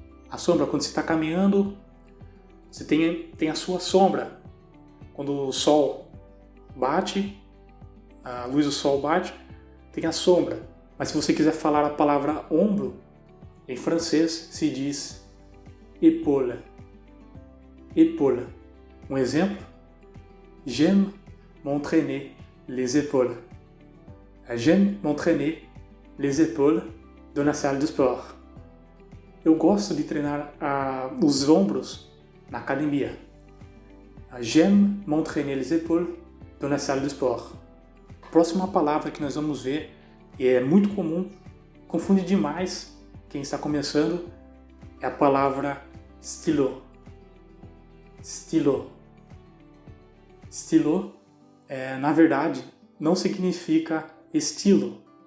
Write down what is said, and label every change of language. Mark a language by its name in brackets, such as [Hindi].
[Portuguese] A sombra, quando você está caminhando, você tem a sua sombra. Quando o sol bate, a luz do sol bate, tem a sombra. Mas se você quiser falar a palavra ombro, em francês se diz épaule. [French] Épaule. [Portuguese] Um exemplo? [French] J'aime m'entraîner les épaules. J'aime m'entraîner les épaules dans la salle de sport. [Portuguese] Eu gosto de treinar os ombros na academia. [French] J'aime m'entraîner les épaules dans la salle de sport. [Portuguese] Próxima palavra que nós vamos ver, e é muito comum, confunde demais quem está começando, é a palavra stylo. Stylo. Stylo, na verdade, não significa estilo.